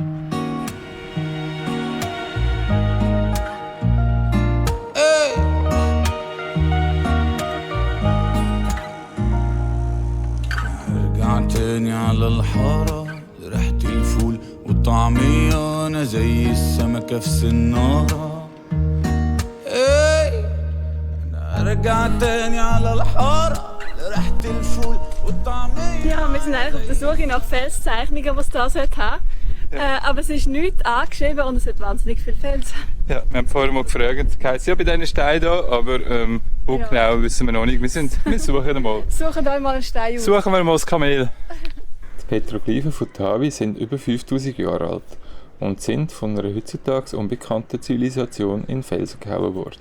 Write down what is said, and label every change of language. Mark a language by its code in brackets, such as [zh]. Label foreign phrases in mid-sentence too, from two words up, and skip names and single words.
[ar] ارجع تاني على الحارة لريحة الفول والطعمية، أنا زي السمكة في سنارة. ارجع تاني على الحارة لريحة الفول والطعمية. [de] Ja, wir sind eigentlich auf der Suche nach Felszeichnungen, was das haben sollte. Aber es ist nichts angeschrieben und es hat wahnsinnig viele Felsen. Ja, wir haben vorher mal gefragt, es ja bei diesen Steinen hier, aber wo Ja. genau wissen wir noch nicht. Wir suchen mal. Suchen euch mal einen Stein aus. Suchen wir mal das Kamel. Die Petroglyphen von Tawi sind über 5000 Jahre alt und sind von einer heutzutage unbekannten Zivilisation in Felsen gehauen worden.